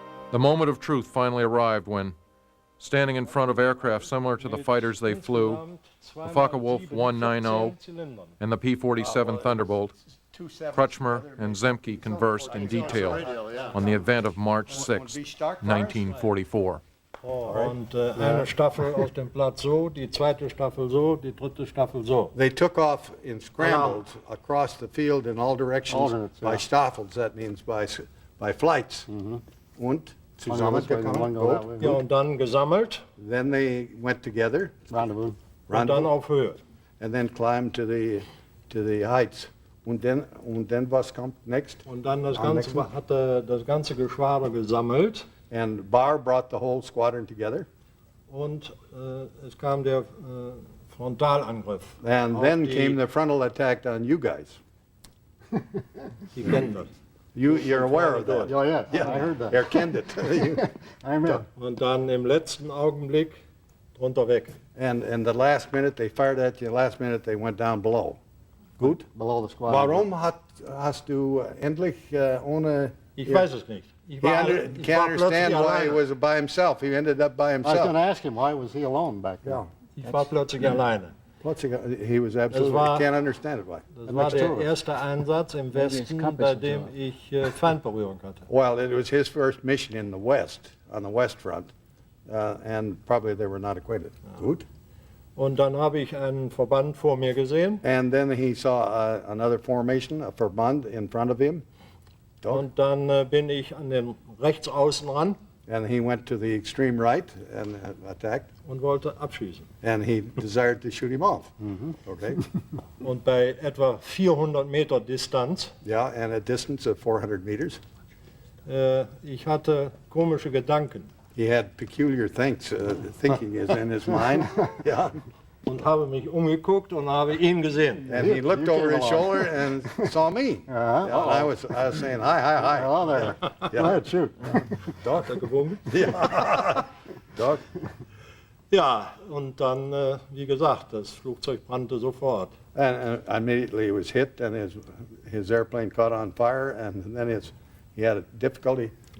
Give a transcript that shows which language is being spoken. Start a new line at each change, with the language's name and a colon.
English: The moment of truth finally arrived when, standing in front of aircraft similar to the fighters they flew, the Focke-Wulf 190 and the P-47 Thunderbolt, Kretschmer and Zemke conversed in detail on the event of March 6, 1944.
German: Und eine Staffel aus dem Platz so, die zweite Staffel so, die dritte Staffel so.
English: They took off in scrambles across the field in all directions by Staffels. That means by flights.
German: Und zusammengekommen. Ja, und dann gesammelt.
English: Then they went together. Rendezvous.
German: Und dann auf Höhe.
English: And then climbed to the heights.
German: Und
English: then
German: was kommt
English: next?
German: Und dann das Ganze, hatte das ganze Geschwader gesammelt.
English: And Barr brought the whole squadron together.
German: Und es kam der Frontalangriff.
English: And then came the frontal attack on you guys.
German: Die kennen das.
English: You're aware of that. Oh, yeah, I heard that. Kennt it. I remember.
German: Und dann im letzten Augenblick drunter weg.
English: And the last minute they fired at you, last minute they went down below.
German: Gut?
English: Below the squadron.
German: Warum hast du endlich ohne... Ich weiß es nicht. Ich
English: can't understand why he was by himself. He ended up by I was going himself. to ask him, why was he alone back there? Yeah.
German: Ich war plötzlich alleine.
English: He was absolutely, can't understand it why.
German: Das war der erste Einsatz im Westen, bei dem ich Feindberührung hatte.
English: Well, it was his first mission in the West, on the West Front, and probably they were not acquainted.
German: Gut? Und dann habe ich einen Verband vor mir gesehen.
English: And then he saw another formation, a Verband in front of him.
German: Und dann bin ich an den Rechtsaußen ran
English: And he went to the extreme right and attacked.
German: und wollte abschießen.
English: And he desired to shoot him off. Okay.
German: Und bei etwa 400 Meter Distanz,
English: Yeah, and a distance of 400 meters.
German: ich hatte komische Gedanken
English: He had peculiar thinking is in his mind. Yeah.
German: und habe mich umgeguckt und habe ihn gesehen.
English: And he looked over his shoulder and saw me. Yeah, and I was saying, hi, hi, hi. Oh, there. Go ahead, shoot.
German: Hat er gewunken? Doc. Ja, und dann, wie gesagt, das Flugzeug brannte sofort.
English: And immediately he was hit, and his airplane caught on fire, and then he had a difficulty.